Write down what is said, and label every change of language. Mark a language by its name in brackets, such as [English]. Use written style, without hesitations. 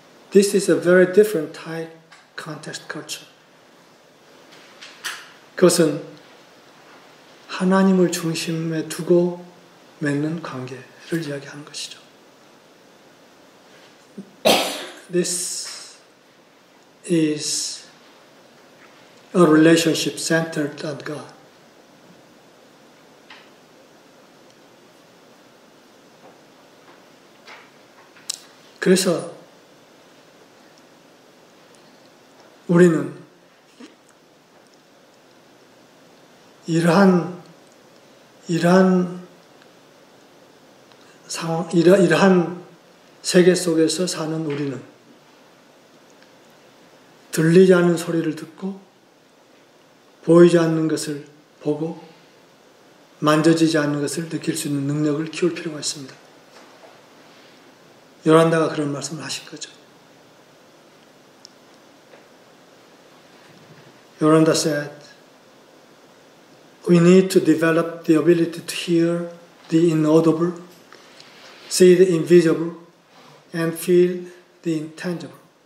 [English] This is a very different Thai context culture. [Korean] 그것은 하나님을 중심에 두고 맺는 관계를 이야기하는 것이죠. [English] This is a relationship centered on God. [Korean] 그래서 우리는 이러한 상황, 이러한 세계 속에서 사는 우리는 들리지 않는 소리를 듣고 보이지 않는 것을 보고 만져지지 않는 것을 느낄 수 있는 능력을 키울 필요가 있습니다. 요란다가 그런 말씀을 하신 거죠. [English] Yoranda said, we need to develop the ability to hear the inaudible, see the invisible, and feel the intangible.